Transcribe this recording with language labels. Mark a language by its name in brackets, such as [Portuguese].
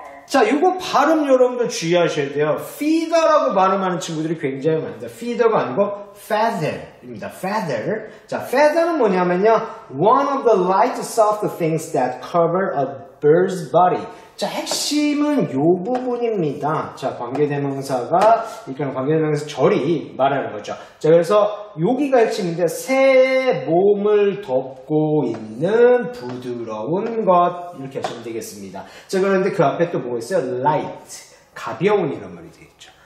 [Korean] 자, 요거 발음 여러분들 주의하셔야 돼요. feather라고 발음하는 친구들이 굉장히 많습니다. feather가 아니고 feather입니다. feather. 자, feather는 뭐냐면요. [English] one of the light soft things that cover a bird's body. [Korean] 자, 핵심은 요 부분입니다. 자, 관계대명사가, 이거는 관계대명사 절이 말하는 거죠. 자, 그래서 여기가 핵심인데, 새 몸을 덮고 있는 부드러운 것. 이렇게 하시면 되겠습니다. 자, 그런데 그 앞에 또 뭐가 있어요? light. 가벼운 이런 말이 되겠죠.